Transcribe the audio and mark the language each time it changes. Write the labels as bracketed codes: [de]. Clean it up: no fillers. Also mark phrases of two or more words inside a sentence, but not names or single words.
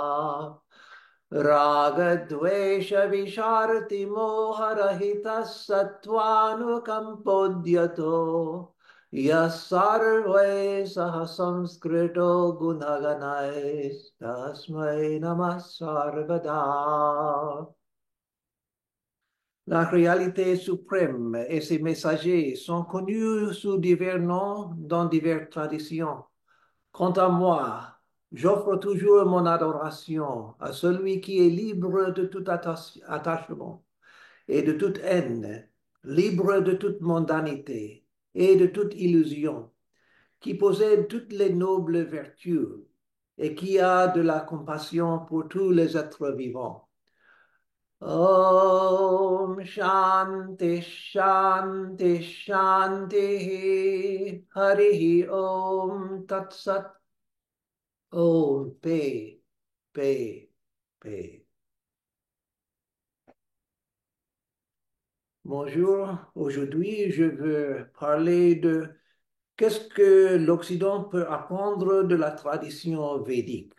[sa] रागद्वेषविशारतिमोहरहितः सत्त्वानुकम्पोद्यतो यः सर्वैः सह संस्कृतो गुणगणैस्तस्मै नमः सर्वदा. [fr] La réalité suprême et ses messagers sont connus sous divers noms dans diverses traditions. Quant à moi, j'offre toujours mon adoration à celui qui est libre de tout attachement et de toute haine, libre de toute mondanité et de toute illusion, qui possède toutes les nobles vertus et qui a de la compassion pour tous les êtres vivants. [sa] ॐ शान्तिः शान्तिः शान्तिः हरिः ॐ तत् सत्. [fr] Om paix, paix, paix. Bonjour, aujourd'hui je veux parler de qu'est-ce que l'Occident peut apprendre de la tradition védique.